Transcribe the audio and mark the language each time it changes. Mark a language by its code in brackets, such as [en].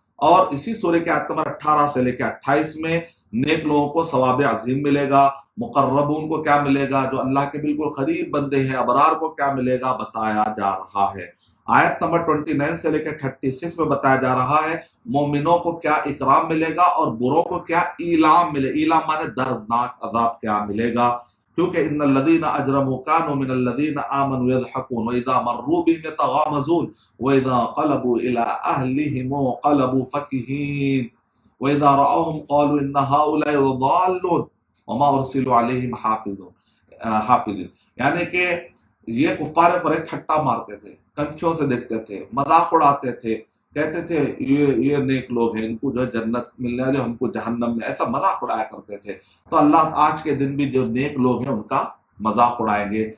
[ur] اور اسی سورہ کے آیت نمبر 18 سے لے کے 28 میں نیک لوگوں کو ثواب عظیم ملے گا، مقربون کو کیا ملے گا، جو اللہ کے بالکل قریب بندے ہیں، ابرار کو کیا ملے گا بتایا جا رہا ہے۔ آیت نمبر 29 سے لے کے 36 میں بتایا جا رہا ہے مومنوں کو کیا اکرام ملے گا اور بروں کو کیا ایلام ملے، ایلام مانے دردناک عذاب کیا ملے گا۔ [ar] کیونکہ ان الذین اجرموا كانوا من الذین آمنوا يضحكون واذا مروا بهم يتغامزون واذا قلبوا الى اهلهم انقلبوا فكهين واذا رأوهم قالوا ان هؤلاء ضالون وما ارسلوا عليهم حافظين. [ur] یعنی کہ یہ کفار قریش ٹھٹا مارتے تھے، کنکھیوں سے دیکھتے تھے، مذاق اڑاتے تھے، کہتے تھے یہ نیک لوگ ہیں، ان کو جو ہے جنت ملنے والے، ہم کو جہنم میں، ایسا مذاق اڑایا کرتے تھے. تو اللہ آج کے دن بھی جو نیک لوگ ہیں ان کا مذاق اڑائیں گے.